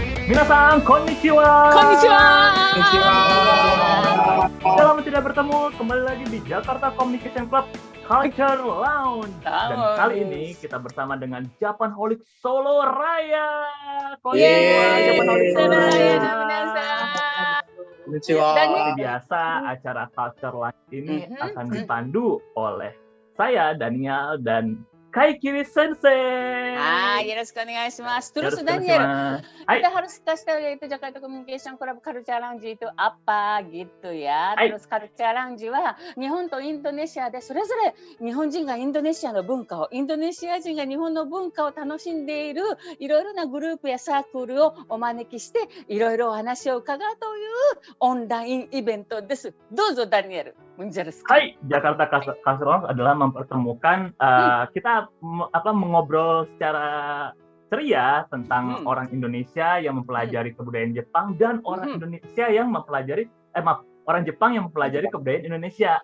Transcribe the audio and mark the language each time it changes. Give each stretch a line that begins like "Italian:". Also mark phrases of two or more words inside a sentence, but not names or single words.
Japanese: 皆さん、こんにちは. Konnichiwa.
Indonesian: Lama tidak bertemu, kembali lagi di Jakarta Communication Club Culture Lounge. Dan kali ini kita bersama dengan Japanholic Solo Raya. Konnichiwa, Japanholic Solo Raya. Konnichiwa. Seperti biasa, acara Culture Lounge ini akan dipandu oleh saya, Daniel, dan Kaikiri Sensei.
Japanese: よろしくお願いします.
Indonesian: Terus Daniel, kita harus kasih tahu yaitu Jakarta Communication Club Culture Lounge itu apa gitu ya.
Japanese: Terus Culture Lounge は日本とインドネシアでそれぞれ日本人がインドネシアの文化を、インドネシア人が日本の文化を楽しんでいるいろいろなグループやサークルをお招きしていろいろお話を伺うというオンラインイベントです。どうぞダニエル。
Indonesian: Hai, Jakarta Culture Lounge adalah mempertemukan kita mengobrol secara ceria tentang orang Indonesia yang mempelajari kebudayaan Jepang dan orang Indonesia yang mempelajari orang Jepang yang mempelajari kebudayaan Indonesia.